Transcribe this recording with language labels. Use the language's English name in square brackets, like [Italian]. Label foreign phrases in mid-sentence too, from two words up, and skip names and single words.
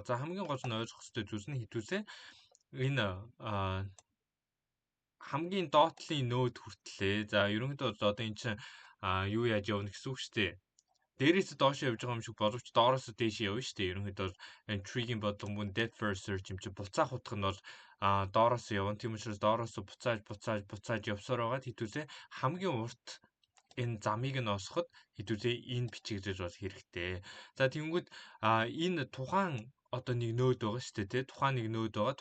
[Mongolian] За хамгийн гол нь ойлгох хэрэгтэй зүйлс нь хэдүүлээ энэ хамгийн доотлын нөөд хүртлээ. За ерөнхийдөө одоо эн чинь юу яаж явна гэсэн үг шүү дээ. Дээрээс доош явж байгаа юм шиг боловч доороос дээш явна шүү дээ. Ерөнхийдөө intriguing бодлого мөн [English] depth first search [Mongolian] юм чи буцаах утга нь бол доороос явна. Тийм учраас доороос буцааж явсаар байгаа хэдүүлээ хамгийн урт энэ замыг нь олоход хэдүүлээ энэ бичигдэл бол хэрэгтэй. За тэгэнгүүт энэ тухайн одоо нэг нөөд байгаа шүү дээ, тий. Тухайн нэг нөөд байгаа.